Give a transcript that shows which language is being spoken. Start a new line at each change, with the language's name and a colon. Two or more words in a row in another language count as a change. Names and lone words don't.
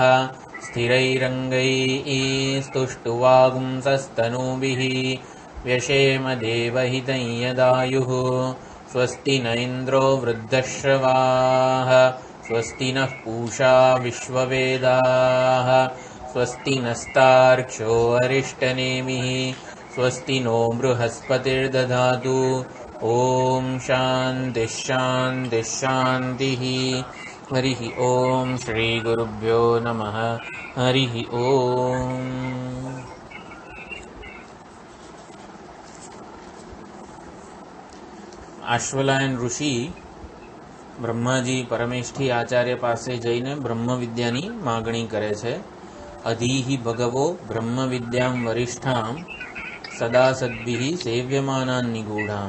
Sanskrit: स्थिरैरङ्गैः स्तुष्टुवागुंसस्तनूभिः व्यशेम देवहितं यदायुः स्वस्ति न इन्द्रो वृद्धश्रवाः स्वस्ति नः पूषा विश्ववेदाः स्वस्ति नस्तार्क्ष्यो अरिष्टनेमिः स्वस्ति नो बृहस्पतिर्दधातु। ॐ शान्तिः शान्तिः शान्तिः। हरिः ॐ श्रीगुरुभ्यो नमः। हरिः ॐ।
Gujarati: આશ્વલાયન ઋષિ બ્રહ્માજી પરમેષ્ઠી આચાર્ય પાસે જઈને બ્રહ્મ વિદ્યાની માગણી કરે છે.
Sanskrit: अधीहि भगवो ब्रह्म विद्याम वरिष्ठाम सदा सद्भिः सेव्यमानान निगूढाम.